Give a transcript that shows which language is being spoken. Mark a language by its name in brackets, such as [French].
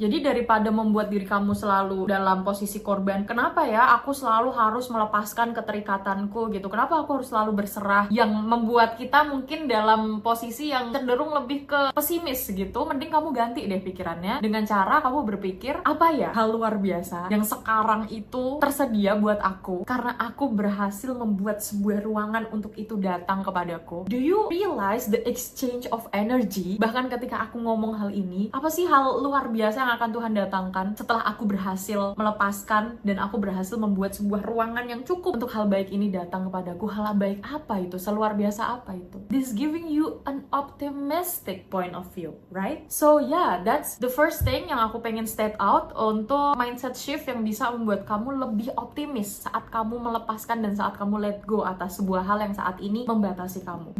[Indonesian] Jadi daripada membuat diri kamu selalu dalam posisi korban, kenapa ya aku selalu harus melepaskan keterikatanku gitu, kenapa aku harus selalu berserah, yang membuat kita mungkin dalam posisi yang cenderung lebih ke pesimis gitu. Mending kamu ganti deh pikirannya dengan cara kamu berpikir, apa ya hal luar biasa yang sekarang itu tersedia buat aku karena aku berhasil membuat sebuah ruangan untuk itu datang kepadaku. [English] Do you realize the exchange of energy? [Indonesian] Bahkan ketika aku ngomong hal ini, apa sih hal luar biasa yang akan Tuhan datangkan setelah aku berhasil melepaskan dan aku berhasil membuat sebuah ruangan yang cukup untuk hal baik ini datang kepadaku. Hal baik apa itu? Seluar biasa apa itu? [English] This giving you an optimistic point of view, right? So yeah, that's the first thing [Indonesian] yang aku pengen state out untuk mindset shift yang bisa membuat kamu lebih optimis saat kamu melepaskan dan saat kamu let go atas sebuah hal yang saat ini membatasi kamu.